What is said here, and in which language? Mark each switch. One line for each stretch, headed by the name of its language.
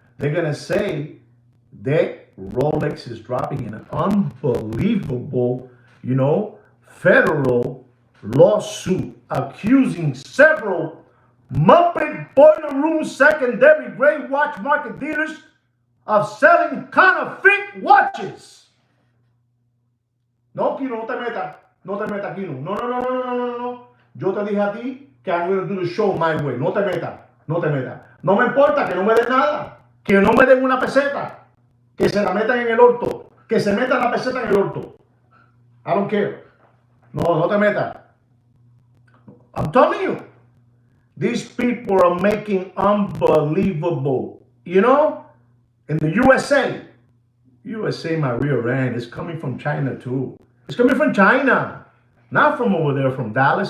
English: They're gonna say that Rolex is dropping an unbelievable, federal lawsuit accusing several Muppet Boiler Room secondary gray watch market dealers of selling counterfeit watches.
Spanish: No, Kino, no te metas, Kino. No. Yo te dije a ti
English: que I'm going to do the show my way.
Spanish: No te metas, no te metas. No me importa que no me den nada, que no me den una peseta, que se la metan en el orto, que se metan la peseta en el orto.
English: I don't care.
Spanish: No, no te metas.
English: I'm telling you, these people are making unbelievable. You know, in the USA, my rear end is coming from China too. It's coming from China, not from over there from Dallas.